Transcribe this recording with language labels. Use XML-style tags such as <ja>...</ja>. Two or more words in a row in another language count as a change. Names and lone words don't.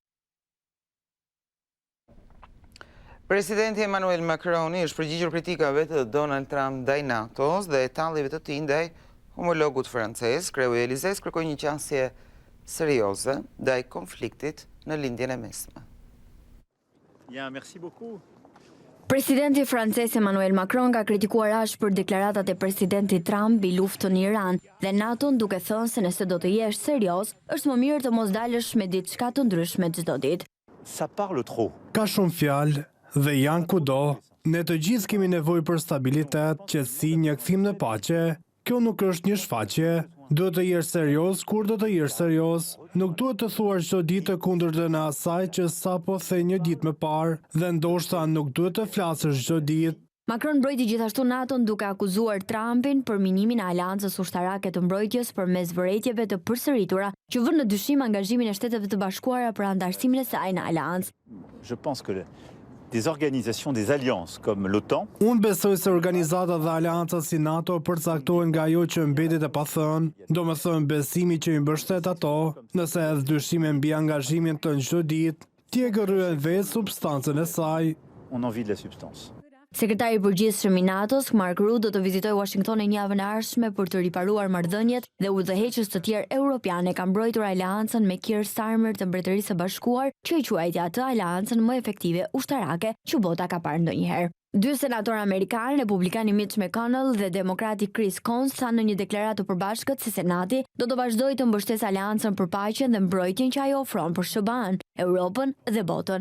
<sq>Presidenti Emmanuel Macron është përgjigjur kritikave të Donald Trump ndaj NATO-s dhe tallive të tij ndaj homologut francez. Kreu i Elizes kërkoi një qasje serioze ndaj konfliktit në lindjen e mesme.</sq> <fr>Merci beaucoup.</fr> <sq>Presidenti francez Emmanuel Macron ka kritikuar ashpër deklaratat e presidentit Trump mbi luftën në Iran dhe NATO-n duke thënë se nëse do të jesh serioz, është më mirë të mos dalësh me diçka të ndryshme çdo ditë.</sq> <fr>Ça parle trop.</fr> <sq>Ka shumë fjalë dhe janë kudo. Ne të gjithë kemi nevojë për stabilitet, qetësi, një kthim në paqe. Kjo nuk është një shfaqje. Duhet të jesh serioz kur do të jesh serioz. Nuk duhet të thuar çdo ditë të kundërtën e asaj që sapo the një ditë më parë dhe ndoshta nuk duhet të flasësh çdo ditë. Macron mbrojti gjithashtu NATO-n duke akuzuar Trumpin për minimin e aleancës ushtarake të mbrojtjes përmes vërejtjeve të përsëritura që vënë në dyshim angazhimin e Shteteve të Bashkuara për antarësimin e saj në aleancë.</sq> <fr>Je pense que des organisations, des alliances comme l'OTAN.</fr> <sq>Unë besoj se organizata dhe aleanca si NATO përcaktohen nga ajo që mbetet e pathënë, domethënë besimi që i mbështet ato, nëse edhe dyshime mbi angazhimin të çdo ditë, ti e gërryen vetë substancën e saj.</sq> <fr>On en vit de la substance.</fr> <sq>Sekretari i përgjithshëm i NATO-s, Mark Rutte, do të vizitojë Washingtonin javën e ardhshme për të riparuar marrëdhëniet dhe udhëheqës të tjerë europiane kanë mbrojtur aleancën me Keir Starmer të Mbretërisë së Bashkuar, që i quajti atë aleancën më efektive ushtarake që bota ka parë ndonjëherë. Dy senatorë amerikanë, republikani Mitch McConnell dhe demokrati Chris Coons, thanë në një deklaratë të përbashkët se Senati do të vazhdojë të mbështesë aleancën për paqen dhe mbrojtjen që ajo ofron për SBA-n, Europën dhe botën.</sq>